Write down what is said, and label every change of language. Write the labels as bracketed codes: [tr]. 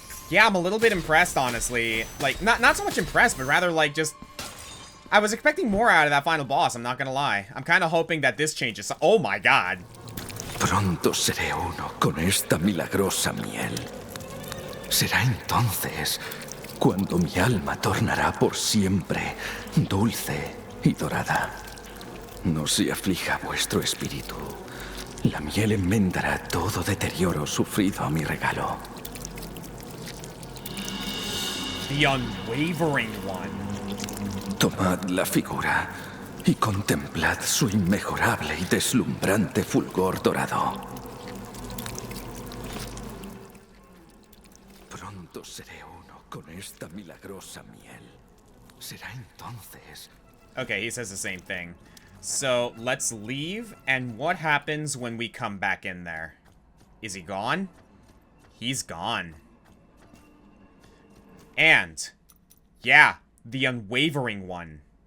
[en] Yeah, I'm a little bit impressed, honestly. Like, not so much impressed, but rather, like, just... I was expecting more out of that final boss, I'm not gonna lie. I'm kind of hoping that this changes. Oh my god. [es] Pronto seré uno con esta milagrosa miel. Será entonces cuando mi alma tornará por siempre dulce y dorada. No se aflija vuestro espíritu. La miel enmendará todo deterioro sufrido a mi regalo. [en] The unwavering one. [es] Tomad la figura y contemplad su inmejorable y deslumbrante fulgor dorado. Pronto seré uno con esta milagrosa miel. Será entonces. [en] Okay, he says the same thing. So, let's leave, and what happens when we come back in there? Is he gone? He's gone. And, yeah, the unwavering one.